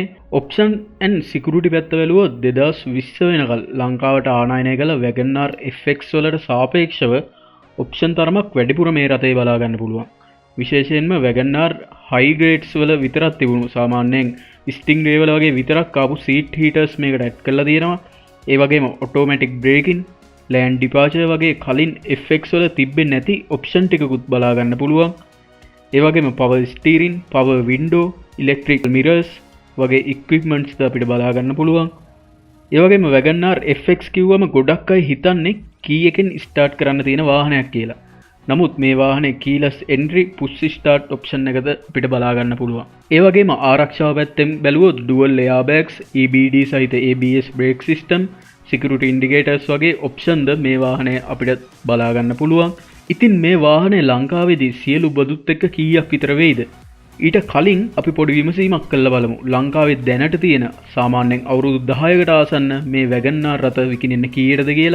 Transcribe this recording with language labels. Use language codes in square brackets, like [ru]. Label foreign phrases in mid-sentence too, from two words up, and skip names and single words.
[en] option and security [si] පැත්ත බැලුවොත් 2020 වෙනකල් ලංකාවට ආනයනය කළ Wagon R FX වලට සාපේක්ෂව ඔප්ෂන් තරමක් වැඩිපුර මේ රථේ බලා ගන්න පුළුවන්. විශේෂයෙන්ම Wagon R [en] high grades [si] වල විතරක් තිබුණු සාමාන්‍යයෙන් ස්ටින්ග්රේ වල වගේ විතරක් ආපු [en] seat heaters [si] මේකට ඇඩ් කරලා තියෙනවා. ඒ වගේම [en] automatic braking, lane departure [si] වගේ කලින් FX වල තිබෙන්නේ නැති ඔප්ෂන් ටිකකුත් බලා ගන්න පුළුවන්. ඒ වගේම [en] power steering, power window, electric mirrors [si] වගේ equipments ද අපිට බලා ගන්න පුළුවන්. ඒ වගේම Wagon R FX කිව්වම ගොඩක් අය හිතන්නේ key එකෙන් start කරන්න තියෙන වාහනයක් කියලා. නමුත් මේ වාහනේ [en] keyless entry push start option [si] එකද අපිට බලා ගන්න පුළුවන්. ඒ වගේම ආරක්ෂාව පැත්තෙන් බැලුවොත් [en] dual airbags, EBD [si] සහිත [en] ABS brake system, security indicators [si] වගේ option ද මේ වාහනේ අපිට බලා ගන්න පුළුවන්. ඉතින් මේ වාහනේ ලංකාවේදී සියලු බදුත් එක්ක කීයක් විතර වෙයිද? ඊට කලින් අපි පොඩි විමසීමක් කරලා බලමු. ලංකාවේ දැනට තියෙන සාමාන්‍යයෙන් අවුරුදු 10කට ආසන්න මේ Wagon R රථ විකිනෙන්න කීයටද කියලා.